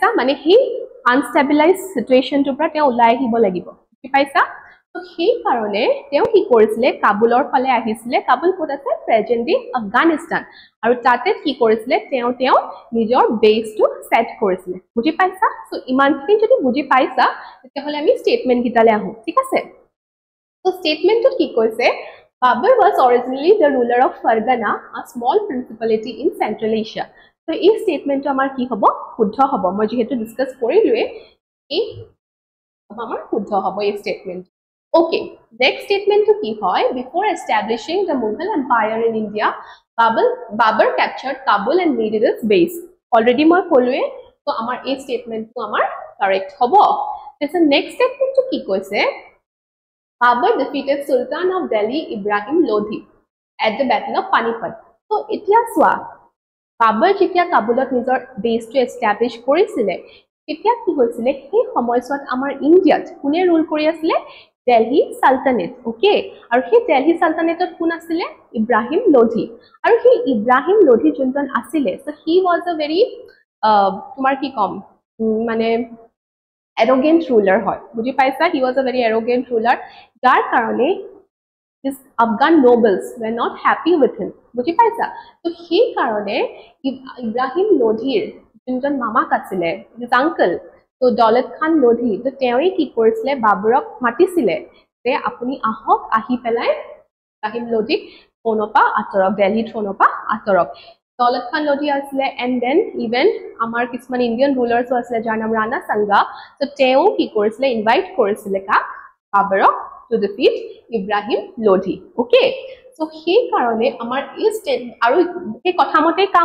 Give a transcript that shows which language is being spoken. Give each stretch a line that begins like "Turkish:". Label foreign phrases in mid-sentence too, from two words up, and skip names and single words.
Assamese: মানে সেই আনষ্টেবিলাইজ সিচুৱেচনটোৰ পৰা তেওঁ ওলাই আহিব লাগিব বুজি পাইছা তো সেই কাৰণে তেওঁ কি কৰিছিলে কাবুলৰ ফালে আহিছিলে কাবুল ক'ত আছে
English: present day Afghanistan
Assamese: আৰু তাতে কি কৰিছিলে তেওঁ নিজৰ বেসটো সেট কৰিছিলে বুজি পাইছা সো ইমানখিনি যদি বুজি পাইছা তেতিয়াহলে আমি স্টেটমেন্ট গিটালে আহো ঠিক আছে তো স্টেটমেন্টত কি কৈছে
English: Babur was originally the ruler of Fargana, a small principality in Central Asia.
Assamese: So, এই স্টেটমেন্টটো আমাৰ কি হ'ব শুদ্ধ হ'ব মই যেহেতু ডিসকাস কৰিলোৱে এই আমাৰ শুদ্ধ হ'ব এই স্টেটমেন্ট
English: Okay, next statement
Assamese: to কি হয়
English: before establishing the Mughal Empire in India, Babur captured Kabul and made it its base. Already
Assamese: মই কলোৱে তো আমাৰ এই স্টেটমেন্টটো আমাৰ কারেক্ট হ'ব তেছে
English: next statement
Assamese: to কি কৈছে
English: Babur defeated Sultan of Delhi Ibrahim Lodhi at the Battle of Panipat.
Assamese: So এতিয়া চোৱা Babur যেতিয়া কাবুলত নিজৰ বেসটো এষ্টাবলিশ কৰিছিলে তেতিয়া কি হৈছিলে সেই সময়ছোৱাত আমাৰ ইণ্ডিয়াত কোনে ৰুল কৰি আছিল
English: Delhi Sultanate, okay?
Assamese: আৰু সেই Delhi Sultanateত কোন আছিল Ibrahim Lodhi আৰু সেই Ibrahim Lodhi যোনজন আছিল
English: so he was a very
Assamese: তোমাৰ কি কম মানে
English: arrogant ruler
Assamese: হয় বুজি পাইছা
English: he was a very arrogant ruler
Assamese: যাৰ কাৰণে
English: his Afghan nobles were not happy with him
Assamese: বুজি পাইছা তো সেই কাৰণে Ibrahim Lodhiৰ যোনজন মামাক আছিল
English: his uncle
Assamese: তো দৌলত খান লোধি তো তেওঁই কি কৰিছিলে বাবৰক মাতিছিলে যে আপুনি আহক আহি পেলাই Ibrahim Lodhi থ্ৰোনপা আতৰক দিল্লী থ্ৰোনপা আতৰক দৌলত খান লোধি আছিলে
English: and then even
Assamese: আমাৰ কিছুমান ইণ্ডিয়ান ৰুলাৰ্ছো আছিলে যাৰ নাম ৰাণা সাংগা তো তেওঁ কি কৰিছিলে ইনভাইট কৰিছিলে কাক বাবৰক
English: to defeat Ibrahim Lodhi okay so
Assamese: সেই কাৰণে আমাৰ এই ষ্টেট আৰু এই কথামতে কাম